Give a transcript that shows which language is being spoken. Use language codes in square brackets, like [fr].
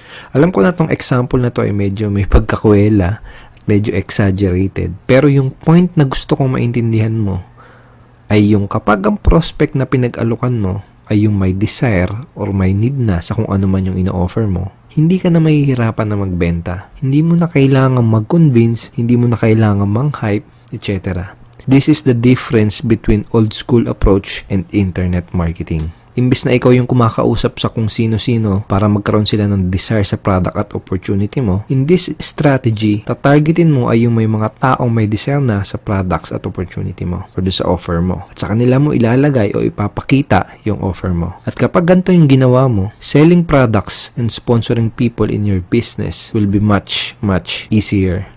[tl] Alam ko na tong example na to ay medyo may pagkakuwela, medyo exaggerated. Pero yung point na gusto kong maintindihan mo ay yung kapag ang prospect na pinag-alukan mo ay yung may desire or may need na sa kung ano man yung ino-offer mo, hindi ka na mahihirapan na magbenta. Hindi mo na kailangan mag-convince, hindi mo na kailangan mang-hype, etc. [en] This is the difference between old school approach and internet marketing. [tl] Imbis na ikaw yung kumakausap sa kung sino-sino para magkaroon sila ng desire sa product at opportunity mo, [en] in this strategy, [tl] tatargetin mo ay yung may mga taong may desire na sa products at opportunity mo or do sa offer mo. At sa kanila mo ilalagay o ipapakita yung offer mo. At kapag ganito yung ginawa mo, [en] selling products and sponsoring people in your business will be much easier.